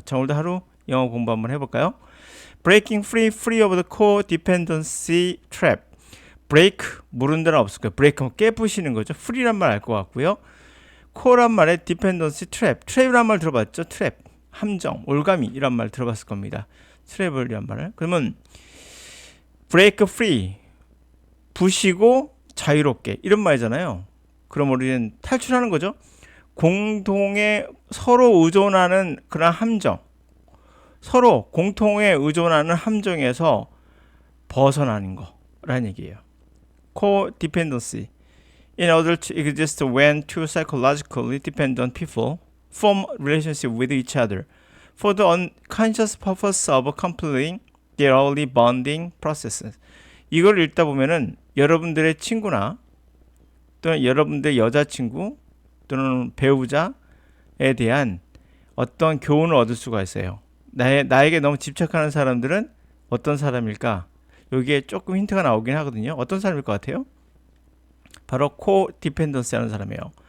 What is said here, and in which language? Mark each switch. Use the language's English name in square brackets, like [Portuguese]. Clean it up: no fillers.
[Korean] 자, 오늘도 하루 영어 공부 한번 해볼까요? [English] Breaking free of the codependency trap. [Korean] break 모르는 단어 없을 거예요. break 하면 깨부시는 거죠. free란 말 알 것 같고요. 코란 말에 디펜던시 트랩. 트랩이란 말 들어봤죠? 트랩. 함정, 올가미 이란 말 들어봤을 겁니다. 트랩을이란 말을. 그러면 [English] break free. [Korean] 부시고 자유롭게 이런 말이잖아요. 그럼 우리는 탈출하는 거죠. 공동에 서로 의존하는 그런 함정. 서로 공통에 의존하는 함정에서 벗어나는 거라는 얘기예요. [English] Co-dependency. In order to exist when two psychologically dependent people form relationship with each other for the unconscious purpose of completing their early bonding processes. [Korean] 이걸 읽다 보면은 여러분들의 친구나 또는 여러분들의 여자친구 또는 배우자에 대한 어떤 교훈을 얻을 수가 있어요. 나에게 너무 집착하는 사람들은 어떤 사람일까? 여기에 조금 힌트가 나오긴 하거든요. 어떤 사람일 것 같아요? 바로 코디펜던스 하는 사람이에요.